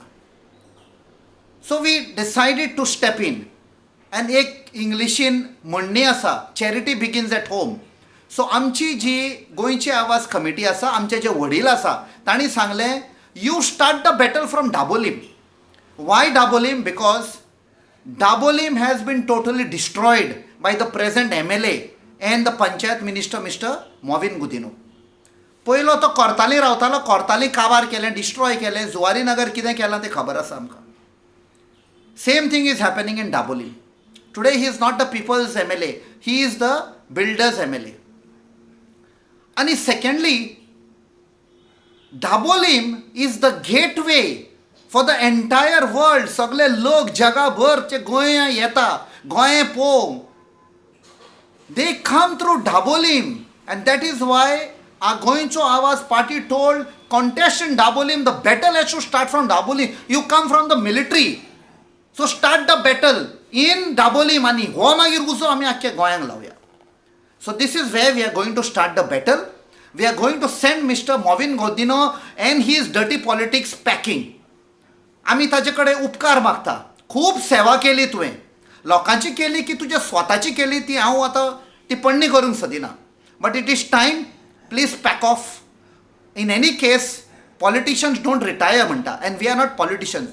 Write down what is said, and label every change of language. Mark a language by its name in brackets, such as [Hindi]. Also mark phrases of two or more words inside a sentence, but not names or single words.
[English] So we decided to step in. [Konkani] आनी एक इंग्लिशीन म्हणणी आसा, [English] charity begins at home. [Konkani] सो आमची जी गोंयची आवाज कमिटी आसा, आमचे जे वडील आसा, तांणी सांगलें [English] you start the battle from Dabolim. Why Dabolim? बिकॉज Dabolim has been totally destroyed by the present MLA and the Panchayat Minister Mr. Movin Gudino. [Konkani] पयलो तो कोर्ताली रावतालो, कोर्ताली काबार केलें, डिस्ट्रॉय केलें. जुवारी नगर कितें केलां तें खबर आसा आमकां. [English] Same thing is happening in Dabolim. Today he is not the people's MLA, he is the builders MLA. And secondly, Dabolim is the gateway for the entire world. [Konkani] सगळे लोक जगाभरचे गोंया येता, गोंय पळोवंक. [English] They come through Dabolim, and that is why our गोंयचो आवाज पार्टी told contest in Dabolim. The battle has to start from Dabolim. You come from the military, so start the battle in Dabolim [Konkani] आणि हो मागीर उजो आमी आख्या गोंयांक लावया. [English] So this is where we are going to start the battle. We are going to send Mr. Movin Gudino and his dirty politics packing. [Konkani] आमी ताजे कडेन उपकार मागता. खूब सेवा केली तुवें, लोकांची केली की तुज्या स्वताची केली ती हांव आतां टिप्पणी करूंक सोदिना. [English] But it is time. Please pack off. In any case politicians don't retire म्हणटा, and we are not politicians.